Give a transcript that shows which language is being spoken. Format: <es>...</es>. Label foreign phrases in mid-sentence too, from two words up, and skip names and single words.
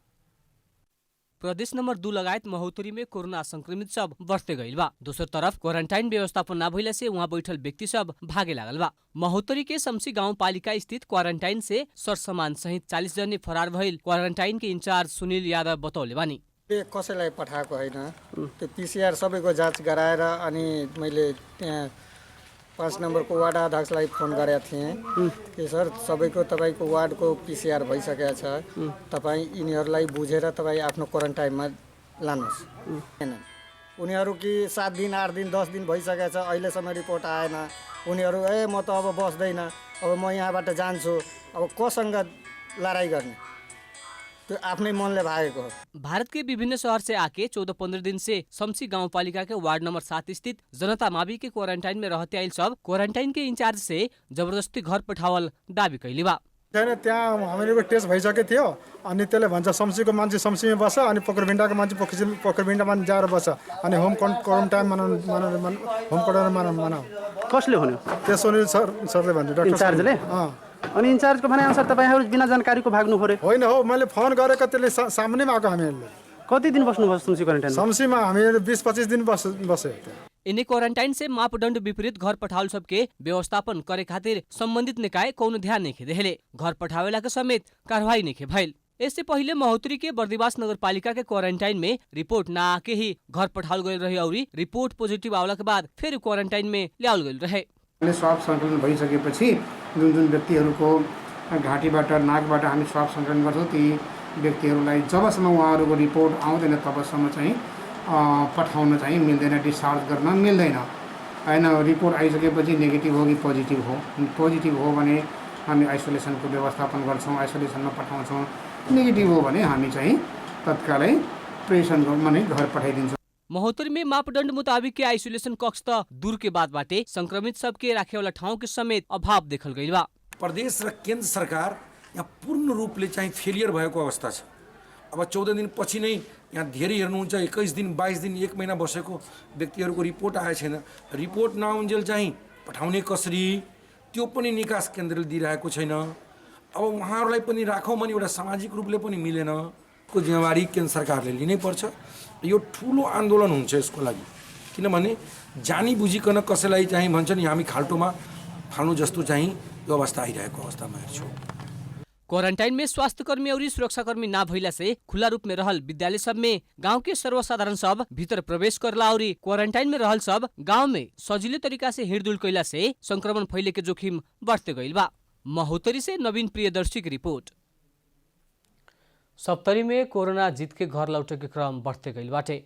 <bho>प्रदेश नंबर 2 लगायत महोत्तरी में कोरोना संक्रमित सब बढ़ते गईल बा। दूसरी तरफ क्वारंटाइन व्यवस्थापन ना भइला से वहाँ बैठल व्यक्ति सब भागे लागल बा। महोत्तरी के शमसी गांव पालिका स्थित क्वारंटाइन से सरसामान सहित 40 जने फरार भइल क्वारंटाइन के इंचार्ज सुनील यादव बतौले बानी।</bho> <ne>कसैलाई पठाएको होइन, त्यो पीसीआर सबैको जाँच गराएर अनि मैले त्यहाँ 5 नम्बरको वार्ड अध्यक्षलाई फोन गरेका थिएँ कि सर सबैको तपाईँको वार्डको पीसीआर भइसकेको छ, तपाईँ यिनीहरूलाई बुझेर तपाईँ आफ्नो क्वारन्टाइनमा लानुहोस्। उनीहरू कि 7 दिन 8 दिन 10 दिन भइसकेको छ, अहिलेसम्म रिपोर्ट आएन। उनीहरू म त अब बस्दैन, अब म यहाँबाट जान्छु, अब कोसँग लडाइँ गर्ने, तो अपने मन ले भागेको हो।</ne> <bho>भारत के विभिन्न शहर से आके 14-15 दिन से शमसी गाउँपालिका के वार्ड नंबर 7 स्थित जनता मावि के क्वारंटाइन में रहते आइल सब क्वारंटाइन के इंचार्ज से जबरदस्ती घर पठावल दाबी कैली बा।</bho> <ne>त्यहाँ हामीहरूको टेस्ट भइसकेको थियो, अनि त्यसले भन्छ शमसीको मान्छे शमसीमा बस्छ, अनि पोखरबिन्डाको मान्छे पोखरबिन्डामा जाएर बस्छ, अनि होम क्वारन्टाइन मनाऊ। कसले भन्यो? त्यो सुनिल सरले भन्यो, डाक्टर इन्चार्जले। अनि इन्चार्जको भने अनुसार तपाईहरु बिना जानकारीको भाग्नु पर्यो? होइन हो, मैले फोन गरेको त्यसले सामनेमा आएको। हामीहरूले कति दिन बस्नुभयो शमसी क्वारन्टाइनमा? शमसीमा हामीहरू 20-25 दिन बसे।</ne> <bho>इन्हीं क्वारंटाइन से मापदण्ड विपरीत घर पठावल सबके व्यवस्थापन करे खातिर संबंधित निकाय कौन ध्यान नहीं देले। घर पठावेला के समेत कार्रवाई नहीं भइल। इससे पहले महोत्तरी के बर्दिवास नगरपालिका के क्वारंटाइन में रिपोर्ट ना आके ही घर पठावल गई रहे और रिपोर्ट पोजिटिव आवला के बाद फिर क्वारंटाइन में ल्याउल गई रहे।</bho> <ne>स्वाब संकलन भइसकेपछि जुन व्यक्तिहरूको घाँटीबाट नाकबाट हामी स्वाब संकलन गर्छौँ ती व्यक्तिहरूलाई जबसम्म उहाँहरूको रिपोर्ट आउँदैन तबसम्म चाहिँ पठाउन चाहिँ मिल्दैन, डिस्चार्ज गर्न मिल्दैन। होइन रिपोर्ट आइसकेपछि नेगेटिभ हो कि पोजिटिभ हो भने हामी आइसोलेसनको व्यवस्थापन गर्छौँ, आइसोलेसनमा पठाउँछौँ। नेगेटिभ हो भने हामी चाहिँ तत्कालै प्रेषण माने घर पठाइदिन्छौँ।</ne> <bho>महोत्तरी में मापदंड मुताबिक के आइसोलेशन कक्ष त दूर के बाद बाटे संक्रमित सबके राखे वाला ठाउँ के समेत अभाव देखल गइल बा।</bho> <ne>प्रदेश र केन्द्र सरकार यहाँ पूर्ण रूपले चाहिँ फेलियर भएको अवस्था छ। अब 14 दिन पछि नै यहाँ धेरै हेर्नुहुन्छ 21 दिन 22 दिन 1 महिना बसेको व्यक्तिहरूको रिपोर्ट आएको छैन। रिपोर्ट नआउन्जेल चाहिँ पठाउने कसरी त्यो पनि निकास केन्द्रले दिइरहेको छैन। अब उहाँहरूलाई पनि राखौँ भने एउटा सामाजिक रूपले पनि मिलेन। को जिम्मेवारी केन्द्र सरकारले लिनै पर्छ। यो ठुलो आन्दोलन हुन्छ यसको लागि, किनभने जानी बुझिकन कसैलाई चाहिँ भन्छ नि हामी खाल्टोमा फाल्नु जस्तो चाहिँ यो अवस्था आइरहेको अवस्थामा हेर्छु।</ne> <bho>क्वारंटाइन में स्वास्थ्यकर्मी और सुरक्षाकर्मी ना भइला से खुला रूप में रहल विद्यालय सब में गांव के सर्वसाधारण सब भीतर प्रवेश करला और क्वारंटाइन में रहल सब गांव में सजिले तरीका से हिड़डुल कैला से संक्रमण फैले के जोखिम बढ़ते गइल बा। महोत्तरी से नवीन प्रियदर्शी की रिपोर्ट। सप्तरी में कोरोना जीत के घर लौटे के क्रम बढ़ते गइल बाटे।</bho>